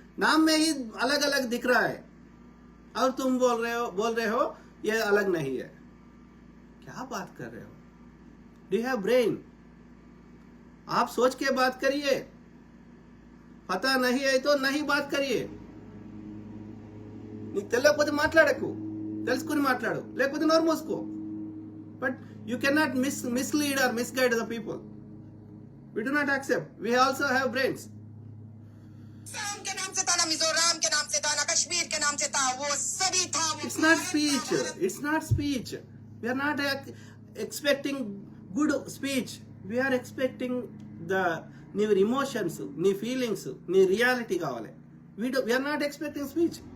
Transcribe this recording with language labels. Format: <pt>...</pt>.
<hi>नाम में ही अलग अलग दिख रहा है और तुम बोल रहे हो ये अलग नहीं है. क्या बात कर रहे हो?</hi> <en>Do you have brain?</en> <hi>आप सोच के बात करिए. पता नहीं है तो नहीं बात करिए.</hi> <te>నీకు తెలియకపోతే మాట్లాడకు, తెలుసుకుని మాట్లాడు, లేకపోతే నోరు మూసుకో.</te> <en>But you cannot mislead or misguide the people. We do not accept. We also have brains.</en> <hi>Assam के नाम से था, ना मिजोरम के नाम से था, ना कश्मीर के नाम से था, वो सभी था.</hi> <en>It's not speech. It's not speech. We are not expecting good speech. We are expecting నీ emotions, నీ feelings, నీ reality కావాలి. We are not expecting speech.</en>